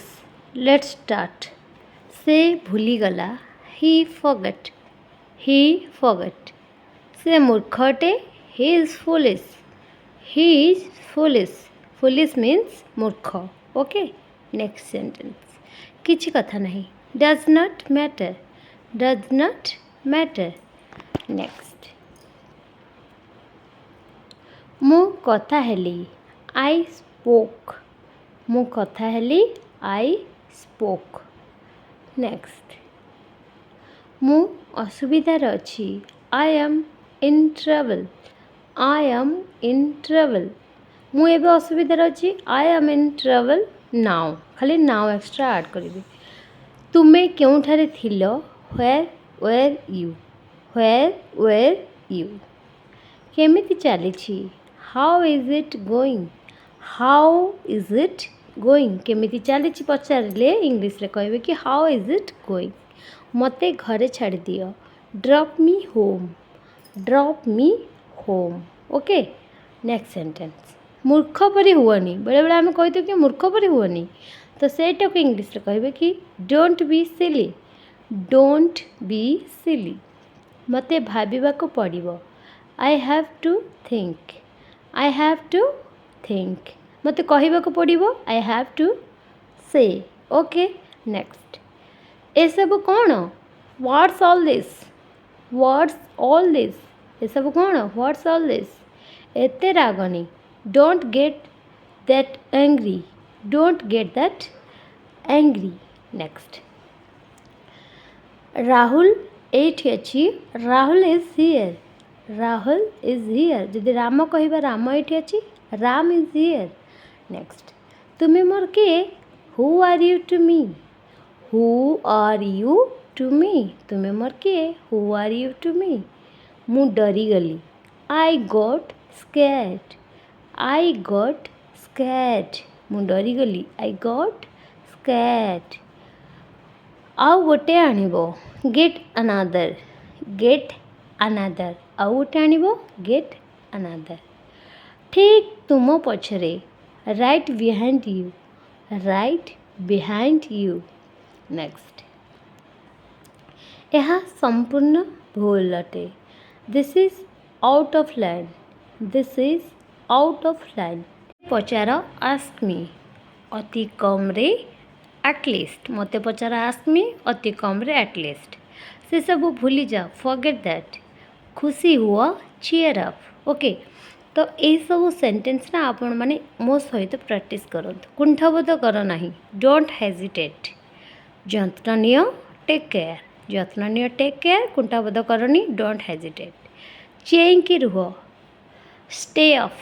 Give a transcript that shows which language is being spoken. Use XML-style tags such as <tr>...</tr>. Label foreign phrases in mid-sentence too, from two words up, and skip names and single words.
<en>Let's start.</en> <or>ସେ ଭୁଲିଗଲା.</or> <en>He forgot. He forgot.</en> <or>ସେ ମୂର୍ଖଟେ.</or> <en>He is foolish. He is foolish. Foolish means मूर्ख. Okay. Next sentence.</en> <or>କିଛି କଥା ନାହିଁ.</or> <en>Does not matter. Does not matter. Next.</en> <or>ମୁଁ କଥା ହେଲି.</or> <en>I spoke.</en> <or>ମୁଁ କଥା ହେଲି.</or> <en>I spoke. Next.</en> <or>ମୁଁ ଅସୁବିଧାରେ ଅଛି.</or> <en>I am in trouble. I am in trouble.</en> <or>ମୁଁ ଏବେ ଅସୁବିଧାରେ ଅଛି.</or> <en>I am in trouble now.</en> <or>ଖାଲି</or> <en>now extra add</en> <or>କରିବି. ତୁମେ କେଉଁଠାରେ ଥିଲ?</or> <en>Where were you? Where were you?</en> <or>କେମିତି ଚାଲିଛି?</or> <en>How is it going? How is it going?</en> <or>କେମିତି ଚାଲିଛି ପଚାରିଲେ ଇଂଲିଶରେ କହିବେ କି</or> <en>how is it going?</en> <or>ମୋତେ ଘରେ ଛାଡ଼ିଦିଅ.</or> <en>Drop me home. Drop me home.</en> <or>ଓକେ.</or> <en>next sentence.</en> <or>ମୂର୍ଖ ପରି ହୁଅନି. ବେଳେବେଳେ ଆମେ କହିଥାଉ କି ମୂର୍ଖ ପରି ହୁଅନି, ତ ସେଇଟାକୁ ଇଂଲିଶରେ କହିବେ କି</or> <en>don't be silly. don't be silly.</en> <or>ମୋତେ ଭାବିବାକୁ ପଡ଼ିବ.</or> <en>I have to think. I have to think.</en> <or>ମୋତେ କହିବାକୁ ପଡ଼ିବ.</or> <en>I have to say.</en> <or>ଓକେ. ନେକ୍ସଟ. ଏସବୁ କ'ଣ?</or> <en>What's all this? What's all this?</en> <or>ଏସବୁ କ'ଣ?</or> <en>What's all this?</en> <or>ଏତେ ରାଗନି.</or> <en>Don't get that angry. Don't get that angry. Next.</en> <or>ରାହୁଲ ଏଇଠି ଅଛି.</or> <en>ରାହୁଲ is here. ରାହୁଲ is here.</en> <or>ଯଦି ରାମ କହିବା ରାମ ଏଇଠି ଅଛି. ରାମ</or> <en>is here. Next.</en> <or>ତୁମେ ମୋର କିଏ?</or> <en>Who are you to me? Who are you to me?</en> <or>ତୁମେ ମୋର କିଏ?</or> <en>Who are you to me?</en> <or>ମୁଁ ଡରିଗଲି.</or> <en>I got scared. I got scared.</en> <or>ମୁଁ ଡରିଗଲି.</or> <en>I got scared.</en> <or>ଆଉ ଗୋଟେ ଆଣିବ.</or> <en>Get another. Get another.</en> <or>ଆଉ ଗୋଟେ ଆଣିବ.</or> <en>Get another.</en> <or>ଠିକ୍ ତୁମ ପଛରେ.</or> <en>Right behind you. Right behind you. Next.</en> <or>ଏହା ସମ୍ପୂର୍ଣ୍ଣ ଭୁଲ ଅଟେ.</or> <en>This is out of line. This is out of line. ପଚାର ask me.</en> <or>ଅତି କମରେ</or> <en>at least.</en> <or>ମୋତେ ପଚାର</or> <en>ask me. ଅତି କମରେ at least.</en> <or>ସେସବୁ ଭୁଲିଯାଅ.</or> <en>Forget that.</en> <or>ଖୁସି ହୁଅ.</or> <en>cheer up.</en> <or>ଓକେ. ତ ଏହିସବୁ ସେଣ୍ଟେନ୍ସ ନା ଆପଣମାନେ ମୋ ସହିତ ପ୍ରାକ୍ଟିସ୍ କରନ୍ତୁ. କୁଣ୍ଠାବୋଧ କର ନାହିଁ.</or> <en>don't hesitate.</en> <or>ଯତ୍ନ ନିଅ.</or> <en>take care.</en> <or>ଯତ୍ନ ନିଅ.</or> <en>take care.</en> <or>କୁଣ୍ଠାବୋଧ କରନି.</or> <en>don't hesitate.</en> <or>ଚେଇଁକି ରୁହ.</or> <en>stay off.</en>